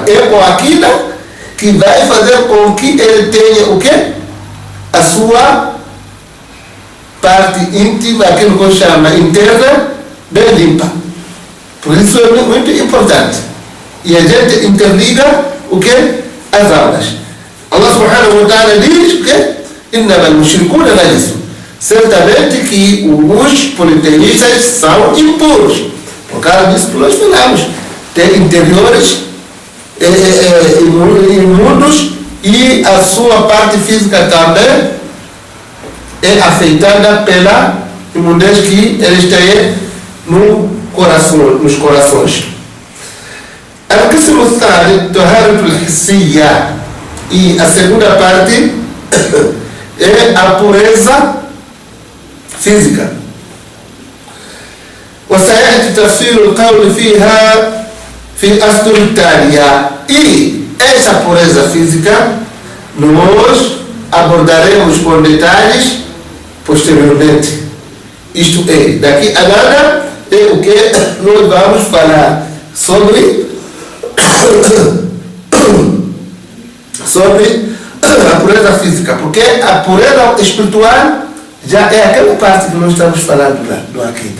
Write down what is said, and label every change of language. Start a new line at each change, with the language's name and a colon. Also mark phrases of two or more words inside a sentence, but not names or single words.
Portuguese: É com a aqida que vai fazer com que ele tenha o quê? A sua parte íntima, aquilo que eu chamo interna, bem limpa. Por isso é muito importante. E a gente interliga o quê? As aulas.
Arabic: الله سبحانه وتعالى
Portuguese: diz o quê?
Arabic: إنما المشركون نجس.
Portuguese: Certamente que os politeístas são impuros. Por causa disso que nós falamos. Tem interiores imundos e a sua parte física também é afetada pela imundez que eles têm nos corações.
Arabic: القسم الثالث طهارة الحسية.
Portuguese: E a segunda parte é a pureza física.
Arabic: وسيأتي تفسير القول فيها في الأسطر التالية.
Portuguese: E essa pureza física nós abordaremos com detalhes posteriormente. Isto é, daqui a nada é o que nós vamos falar sobre a pureza física, porque a pureza espiritual já é aquela parte que nós estamos falando do Aqida.